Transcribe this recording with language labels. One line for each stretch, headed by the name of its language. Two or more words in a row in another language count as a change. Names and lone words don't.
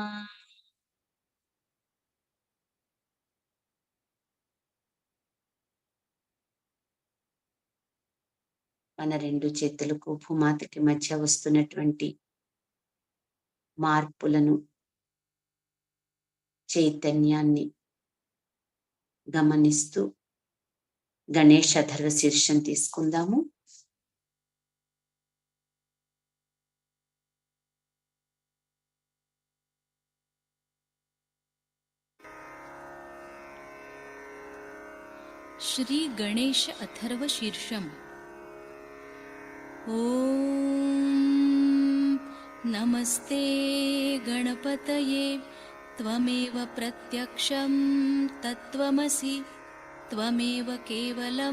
Telugu: మన రెండు చేతులకు భూమాతకి మధ్య వస్తున్నటువంటి మార్పులను, చైతన్యాన్ని గమనిస్తూ గణేష్ అథర్వ శీర్షం తీసుకుందాము.
Sanskrit: श्री गणेश अथर्व शीर्षम. ओम नमस्ते गणपतये त्वमेव प्रत्यक्षं तत्त्वमसि त्वमेव केवलं